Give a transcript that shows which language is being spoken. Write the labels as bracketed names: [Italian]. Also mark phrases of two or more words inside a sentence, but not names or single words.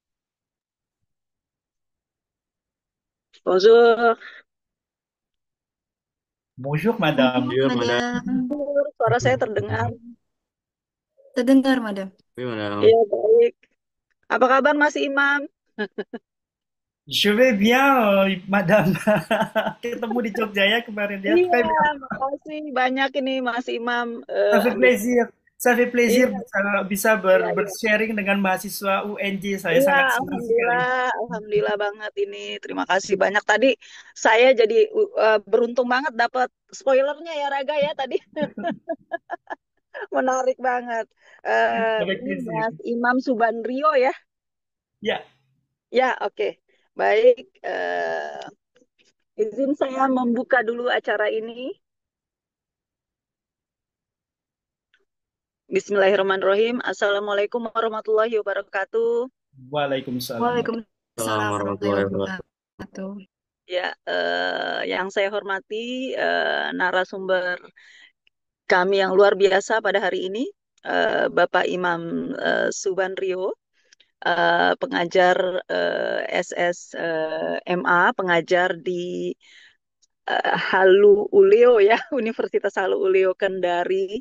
[French] Bonjour, Bonjour, Bonjour, madame. [Indonesian] Yuk, Madam. Madam. suara saya terdengar. Terdengar, Madam. Yuk, Madam. Iya, baik. Apa kabar Mas Imam? [French] Je vais bien, madame. [Indonesian] Ketemu di Jogja ya kemarin ya. Iya, [French] Très bien. [Indonesian] makasih banyak ini Mas Imam. [French] Ça fait [Indonesian] Ambil. [French] plaisir. Ça fait plaisir [Indonesian] Iya, bisa iya, iya. bersharing dengan mahasiswa UNJ. Saya Iya, sangat senang alhamdulillah, sekali. alhamdulillah banget ini. Terima kasih banyak tadi. Saya jadi beruntung banget dapat spoilernya ya Raga ya tadi. Menarik banget. [French] Avec [Indonesian] Ini [French] plaisir. [Indonesian] Mas Imam Subandrio ya. Ya, Ya, oke. Baik. Izin saya membuka dulu acara ini. [Arabic] بسم الله الرحمن الرحيم. السلام عليكم ورحمة الله وبركاته. وعليكم السلام. وعليكم السلام السلام عليكم ورحمة الله ورحمة الله وبركاته. وبركاته. [Indonesian] Ya, yang saya hormati narasumber kami yang luar biasa pada hari ini, Bapak Imam Subandrio, pengajar SSMA, pengajar di Halu Uleo ya, Universitas Halu Uleo Kendari.